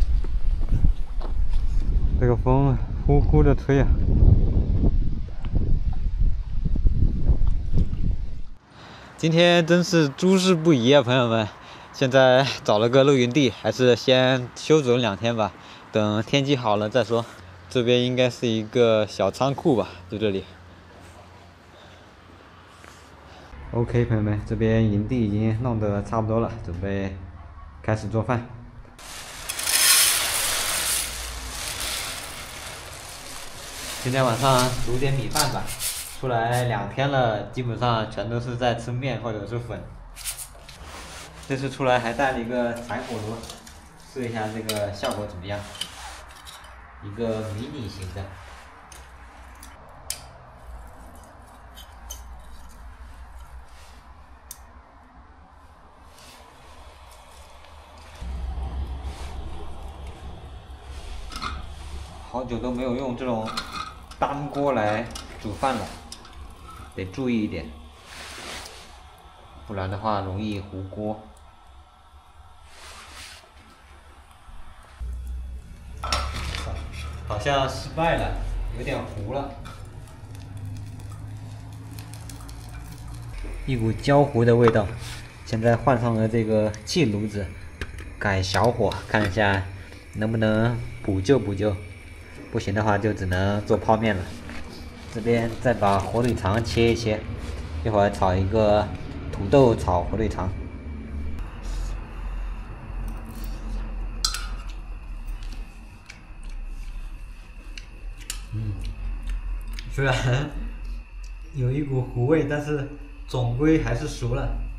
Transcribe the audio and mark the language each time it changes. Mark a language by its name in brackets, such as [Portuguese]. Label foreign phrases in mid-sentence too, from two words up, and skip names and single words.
[Chinese] 這個風呼呼的吹啊。今天真是諸事不宜啊，朋友們！現在找了個露營地，還是先休整2天吧，等天氣好了再說。這邊應該是一個小倉庫吧，就這裡。OK， 朋友們，這邊營地已經弄得差不多了，準備開始做飯。今天晚上煮點米飯吧。出來2天了，基本上全都是在吃麵或者是粉。這次出來還帶了一個柴火爐，試一下這個效果怎麼樣。一個迷你型的。好久都没有用这种单锅来煮饭了。得注意一點，不然的話容易糊鍋。好像失敗了，有點糊了，一股焦糊的味道。現在換上了這個氣爐子，改小火，看一下能不能補救補救。不行的話就只能做泡麵了。這邊再把火腿腸切一切，一會兒炒一個土豆炒火腿腸。雖然有一股糊味，但是總歸還是熟了。